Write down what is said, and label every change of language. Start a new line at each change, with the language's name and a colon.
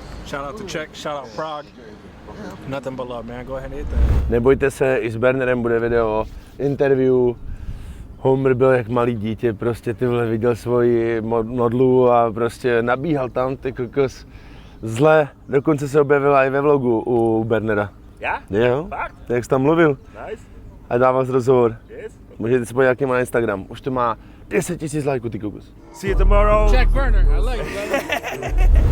English: Shout out to Czech, shout out Prague. Nothing but love, man. Go ahead and hit that.
Czech: Nebojte se, i s Bernerem bude video, interview. Homer byl jak malý dítě, prostě ty vole viděl svoji modlu a prostě nabíhal tam, ty kokos. Zle, dokonce se objevila i ve vlogu u Bernera. Ja? Jo, Fakt? jak jsi tam mluvil.
English: Nice.
Czech: A dával jsi rozhovor.
English: Yes.
Czech: Můžete se podívat, jaký má Instagram. Už to má 10 000 lajků, ty kokos.
English: See you tomorrow. Jack Burner, I like it, brother.